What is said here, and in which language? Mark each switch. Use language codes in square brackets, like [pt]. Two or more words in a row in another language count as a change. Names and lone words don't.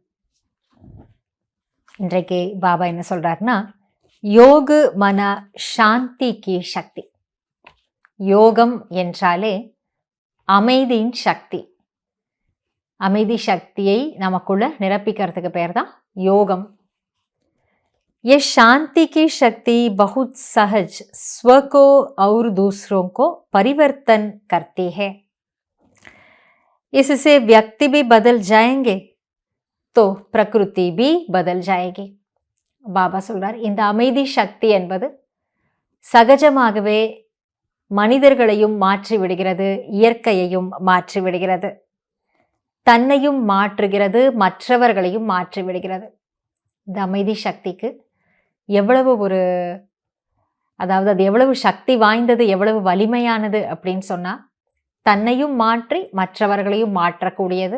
[ta] இன்றைக்கு பாபா என்ன சொல்றாருன்னா, [hi] योग मन शांति की शक्ति. [ta] யோகம் என்றாலே அமைதியின் சக்தி. அமைதி சக்தியை நமக்குள்ள நிரப்பிக்கிறதுக்கு பேர் தான் யோகம். [hi] ये शांति की शक्ति बहुत सहज स्व को और दूसरों को परिवर्तन करती है. इससे व्यक्ति भी बदल जाएंगे तो प्रकृति भी बदल जाएगी. [ta] பாபா சொல்றார், இந்த அமைதி சக்தி என்பது சகஜமாகவே மனிதர்களையும் மாற்றி விடுகிறது, இயற்கையையும் மாற்றி விடுகிறது, தன்னையும் மாற்றுகிறது, மற்றவர்களையும் மாற்றி விடுகிறது. இந்த அமைதி சக்திக்கு எவ்வளவு அது எவ்வளவு சக்தி வாய்ந்தது, எவ்வளவு வலிமையானது அப்படின்னு சொன்னால், தன்னையும் மாற்றி மற்றவர்களையும் மாற்றக்கூடியது.